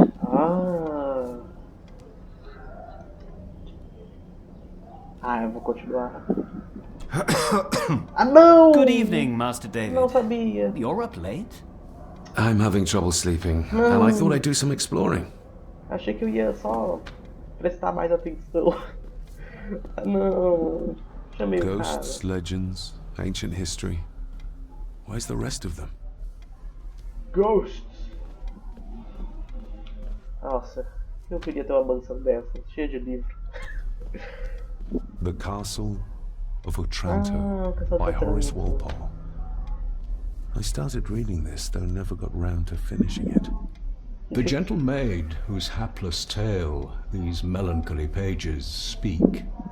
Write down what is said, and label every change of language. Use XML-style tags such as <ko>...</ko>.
<pt>Ah. Ah, eu vou continuar. Ah, não!</pt> <en>Good evening, Master David.</en> <pt>Não sabia.</pt> <en>You're up late? I'm having trouble sleeping, and I thought I'd do some exploring.</en> <pt>Achei que eu ia só prestar mais atenção. Ah, não. Chamei o cara.</pt> <en>Ghosts, legends, ancient history. Where's the rest of them? Ghosts.</en> <pt>Nossa, eu queria ter uma mansão dessa, cheia de livro.</pt> <en>The Castle of Otranto by Horace Walpole. I started reading this, though never got round to finishing it. The gentle maid whose hapless tale these melancholy pages speak.</en>